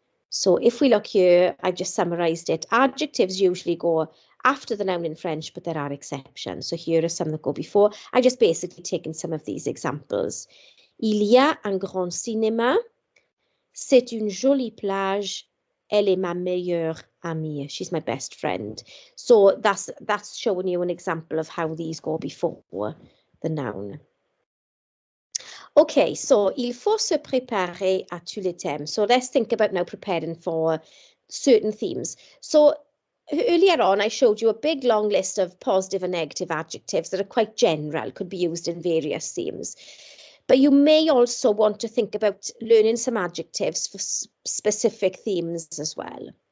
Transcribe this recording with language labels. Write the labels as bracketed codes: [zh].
[en] So if we look here, I've just summarized it. Adjectives usually go after the noun in French, but there are exceptions. So here are some that go before. I've just basically taken some of these examples. [fr] Il y a un grand cinéma. C'est une jolie plage. Elle est ma meilleure amie. [en] She's my best friend. So that's showing you an example of how these go before the noun. [fr] Okay, so il faut se préparer à tous les thèmes. [en] So let's think about now preparing for certain themes. So earlier on, I showed you a big long list of positive and negative adjectives that are quite general, could be used in various themes. But you may also want to think about learning some adjectives for specific themes as well.